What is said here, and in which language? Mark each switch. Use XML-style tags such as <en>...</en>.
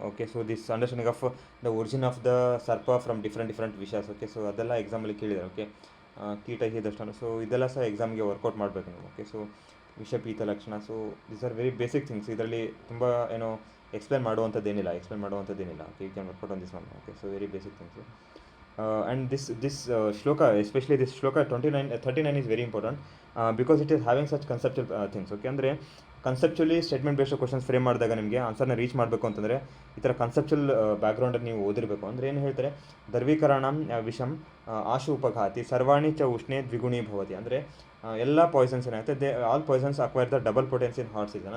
<en>Okay, so this understanding of the origin of the ಸರ್ಪ from different ವಿಷಸ್.</en> <kn>Okay, so ಅದೆಲ್ಲ ಎಕ್ಸಾಮಲ್ಲಿ ಕೇಳಿದ್ದಾರೆ. Okay, ಕೀಟ ಹೀದಷ್ಟನ್ನು. ಸೊ ಇದೆಲ್ಲ ಸಹ ಎಕ್ಸಾಮ್ಗೆ ವರ್ಕೌಟ್ ಮಾಡಬೇಕು ನೀವು. ಓಕೆ, ಸೊ ವಿಷಪೀತ ಲಕ್ಷಣ.</kn> <en>So these are very basic things.</en> <kn>ಇದರಲ್ಲಿ ತುಂಬ ಏನೋ explain ಮಾಡುವಂಥದ್ದೇನಿಲ್ಲ.</kn> <en>Okay, you can work out on this one. Okay, so very basic things. And this shloka, especially this shloka 39 is very important because it is having such conceptual things.</en> <kn>Okay, ಅಂದರೆ ಕನ್ಸೆಪ್ಚುಲಿ statement based questions frame ಮಾಡಿದಾಗ ನಿಮಗೆ ಆನ್ಸರ್ನ reach ಮಾಡಬೇಕು ಅಂತಂದರೆ ಈ ಥರ ಕನ್ಸೆಪ್ಚುಲ್ ಬ್ಯಾಕ್ಗ್ರೌಂಡಲ್ಲಿ ನೀವು ಓದಿರಬೇಕು. ಅಂದರೆ ಏನು ಹೇಳ್ತಾರೆ,</kn> <sa>ದರ್ವೀಕರಣ ವಿಷಂ ಆಶು ಉಪಘಾತಿ ಸರ್ವಾಣಿ ಚ ಉಷ್ಣೇ ದ್ವಿಗುಣಿ ಭವತಿ.</sa> <kn>ಅಂದರೆ ಎಲ್ಲ ಪಾಯ್ಸನ್ಸ್ ಏನಾಗುತ್ತೆ,</kn> <en>All poisons acquire the double potency in hot season.</en>